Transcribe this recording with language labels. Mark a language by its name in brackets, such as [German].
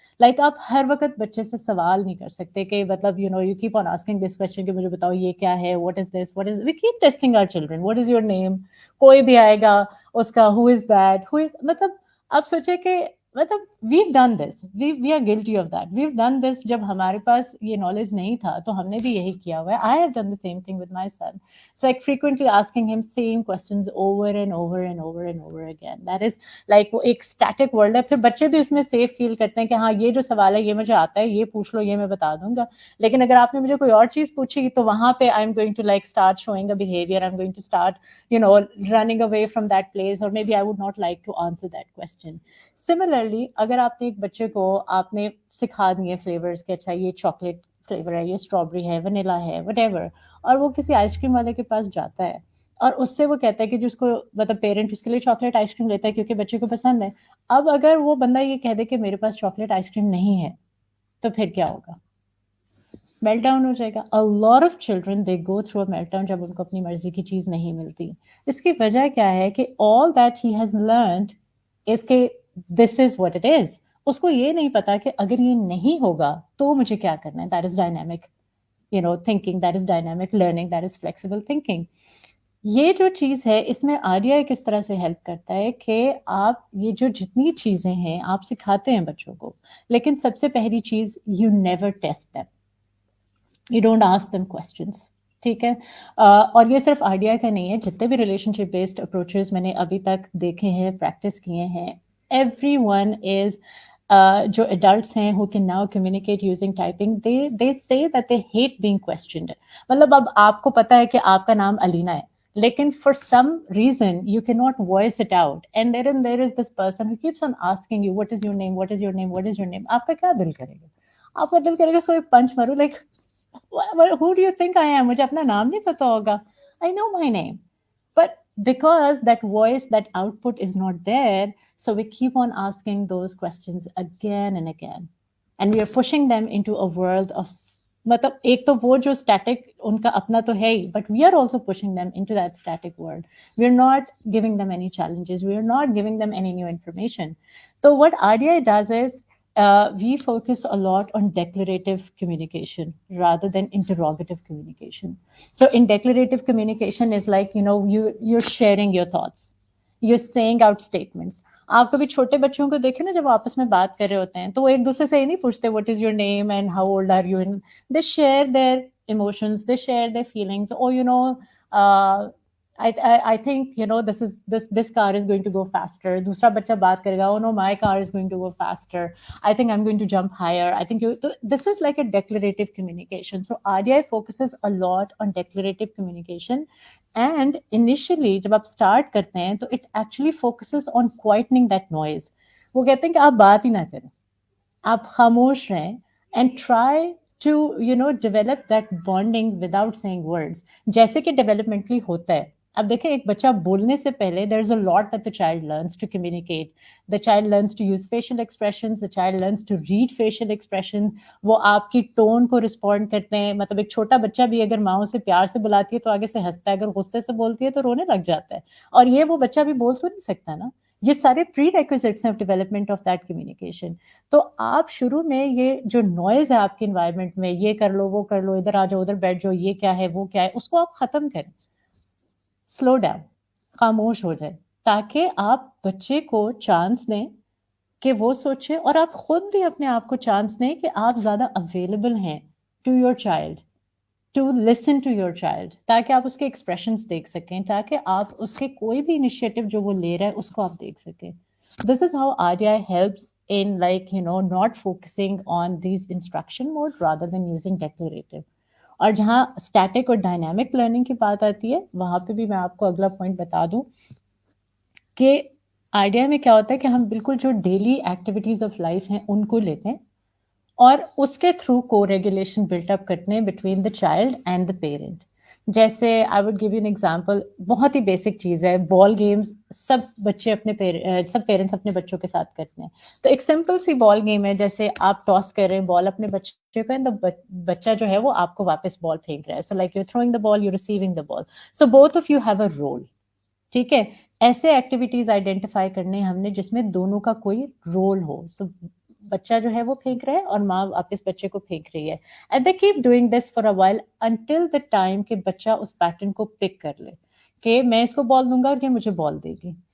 [English] like [Urdu] آپ ہر وقت بچے سے سوال نہیں کر سکتے کہ مطلب [English] you keep on asking this question [Urdu] کہ مجھے بتاؤ یہ کیا ہے، [English] What is this, what is, we keep testing our children, what is your name. [Urdu] کوئی بھی آئے گا اس کا [English] who is that, who is, [Urdu] مطلب آپ سوچے کہ مطلب [English] we've done this, we are guilty of that, we've done this [Urdu] جب ہمارے پاس یہ نالج نہیں تھا تو ہم نے بھی یہی کیا ہوا ہے. [English] I have done the same thing with my son. It's like frequently asking him same questions over and over and over and over again. That is like [Urdu] وہ ایک static world ہے. پھر بچے بھی اس میں safe feel کرتے ہیں کہ ہاں یہ جو سوال ہے یہ مجھے آتا ہے، یہ پوچھ لو، یہ میں بتا دوں گا. لیکن اگر آپ نے مجھے کوئی اور چیز پوچھی تو وہاں پہ [English] I'm going to like start showing a behavior, I'm going to start running away from that place, or maybe I would not like to answer that question. [Urdu] Similarly اگر آپ نے ایک بچے کو آپ نے سکھا دیے فلیورس کہ اچھا یہ چاکلیٹ فلیور ہے، یہ اسٹرابیری ہے، ونیلا ہے، [English] whatever, [Urdu] اور وہ کسی آئس کریم والے کے پاس جاتا ہے اور اس سے وہ کہتا ہے کہ جس کو مطلب پیرنٹ اس کے لیے چاکلیٹ آئس کریم لیتا ہے کیونکہ بچے کو پسند ہے. اب اگر وہ بندہ یہ کہہ دے کہ میرے پاس چاکلیٹ آئس کریم نہیں ہے تو پھر کیا ہوگا؟ میلٹ ڈاؤن ہو جائے گا. [English] A lot of children they go through a meltdown [Urdu] جب ان کو اپنی مرضی کی چیز نہیں ملتی. اس کی وجہ کیا ہے کہ [English] all that he has learned is کہ this is what it is. [Urdu] اس کو یہ نہیں پتا کہ اگر یہ نہیں ہوگا تو مجھے کیا کرنا ہے. [English] That is dynamic thinking, that is dynamic learning, that is flexible thinking. [Urdu] یہ جو چیز ہے اس میں آریا کس طرح سے ہیلپ کرتا ہے کہ آپ یہ جو جتنی چیزیں ہیں آپ سکھاتے ہیں بچوں کو، لیکن سب سے پہلی چیز [English] you never test them. You don't ask them questions. [Urdu] ٹھیک ہے. اور یہ صرف آئیڈیا کا نہیں ہے، جتنے بھی ریلیشن شپ بیسڈ اپروچز میں نے ابھی تک دیکھے ہیں، پریکٹس کیے ہیں، [English] everyone is [Urdu] جو ایڈلٹس ہیں [English] who can now communicate using typing, they say that they hate being questioned. [Urdu] مطلب اب آپ کو پتا ہے کہ آپ کا نام علینا ہے لیکن [English] for some reason you cannot voice it out, and then there is this person who keeps on asking you what is your name, what is your name, what is your name. [Urdu] آپ کا کیا دل کرے گا؟ آپ کا دل کرے گا سو پنچ مارو، like [English] who do you think I am? [Urdu] مجھے اپنا نام نہیں پتا ہوگا. [English] I know my name. But because that voice, that output is not there, so we keep on asking those questions again and again. And we are pushing them into a world of [Urdu] مطلب ایک تو وہ جو static ان کا اپنا تو ہے ہی، [English] But we are also pushing them into that static world. We are not giving them any challenges, we are not giving them any new information. تو what RDI does is we focus a lot on declarative communication rather than interrogative communication. So in declarative communication is like, you're sharing your thoughts. you're saying out statements. [Urdu] آپ کبھی چھوٹے بچوں کو دیکھیں نا، جب وہ آپس میں بات کر رہے ہوتے ہیں تو وہ ایک دوسرے سے یہ نہیں پوچھتے [English] what is your name and how old are you, and they share their emotions, they share their feelings. Oh, you know, uh, I think, you know, this car is going to go faster. [Urdu] دوسرا بچہ بات کرے گا, [English] oh no, my car is going to go faster. I think I'm going to jump higher. I think you. So this is like a declarative communication. So RDI focuses a lot on declarative communication. And initially [Urdu] جب آپ start کرتے ہیں تو [English] it actually focuses on quietening that noise. [Urdu] وہ کہتے ہیں کہ آپ بات ہی نہ کریں, آپ خاموش رہیں, [English] and try to, you know, develop that bonding without saying words. [Urdu] جیسے کہ developmentally ہوتا ہے. اب دیکھیں, ایک بچہ بولنے سے پہلے [English] there is a lot that the child learns to communicate. The child learns to use facial expressions, the child learns to read facial expressions. [Urdu] وہ آپ کی ٹون کو رسپونڈ کرتے ہیں. مطلب ایک چھوٹا بچہ بھی اگر ماں اسے پیار سے بلاتی ہے تو آگے سے ہنستا ہے, اگر غصے سے بولتی ہے تو رونے لگ جاتا ہے. اور یہ وہ بچہ بھی بول تو نہیں سکتا نا. یہ سارے پری ریکویزٹس ہیں [English] Of development of that communication. [Urdu] تو آپ شروع میں یہ جو نوائز ہے آپ کے انوائرمنٹ میں, یہ کر لو, وہ کر لو, ادھر آ جاؤ, ادھر بیٹھ جاؤ, یہ کیا ہے, وہ کیا ہے, اس کو آپ ختم کریں. سلو ڈاؤن, خاموش ہو جائے, تاکہ آپ بچے کو چانس دیں کہ وہ سوچے, اور آپ خود بھی اپنے آپ کو چانس دیں کہ آپ زیادہ اویلیبل ہیں [English] to your child, to listen to your child, [Urdu] تاکہ آپ اس کے ایکسپریشنس دیکھ سکیں, تاکہ آپ اس کے کوئی بھی انیشیٹو جو وہ لے رہا ہے اس کو آپ دیکھ سکیں. [English] This is how RDI helps in, like, you know, not focusing on these instruction mode rather than using declarative. [Urdu] اور جہاں اسٹیٹک اور ڈائنامک لرننگ کی بات آتی ہے, وہاں پہ بھی میں آپ کو اگلا پوائنٹ بتا دوں کہ آئیڈیا میں کیا ہوتا ہے کہ ہم بالکل جو ڈیلی ایکٹیویٹیز آف لائف ہیں ان کو لیتے ہیں اور اس کے تھرو کو ریگولیشن بلٹ اپ کرتے ہیں [English] Between the child and the parent. [Urdu] جیسے [English] I would give you an example, [Urdu] بہت ہی بیسک چیز ہے, بال گیمز سب بچے اپنے سب پیرنٹس اپنے بچوں کے ساتھ کرتے ہیں. تو ایک سمپل سی بال گیم ہے, جیسے آپ ٹاس کر رہے ہیں بال اپنے بچے کو, بچہ جو ہے وہ آپ کو واپس بال پھینک رہا ہے. [English] So like you throwing the ball, you receiving the ball, so both of you have a role. [Urdu] ٹھیک ہے, ایسے ایکٹیویٹیز آئیڈینٹیفائی کرنے ہم نے جس میں دونوں کا کوئی رول ہو. سو بچہ جو ہے وہ پھینک رہا ہے اور ماں واپس بچے کو پھینک رہی ہے, [English] and they keep doing this for a while until the time [Urdu] کہ بچہ اس پیٹرن کو پک کر لے کہ میں اس کو بال دوں گا اور یہ مجھے بال دے گی.